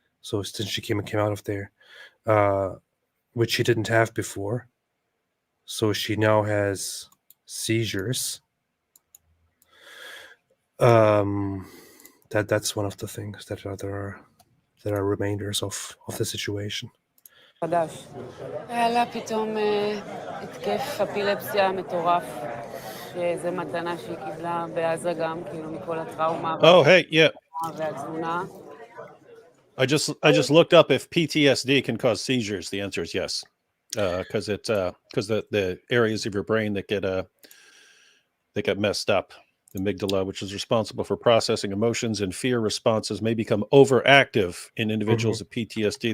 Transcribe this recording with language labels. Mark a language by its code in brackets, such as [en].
[en] So since she came out of there, which she didn't have before. So she now has seizures. That's one of the things that are remainders of the situation. [he] חדש. היה לה פתאום התקף אפילפסיה מטורף, שזה מתנה שהיא קיבלה בעזה גם, כאילו מכל הטראומה. [en] Oh, hey, yeah. [he] והתזונה. [en] I just looked up if PTSD can cause seizures. The answer is yes, because the areas of your brain that get messed up, the amygdala, which is responsible for processing emotions and fear responses, may become overactive in individuals with PTSD.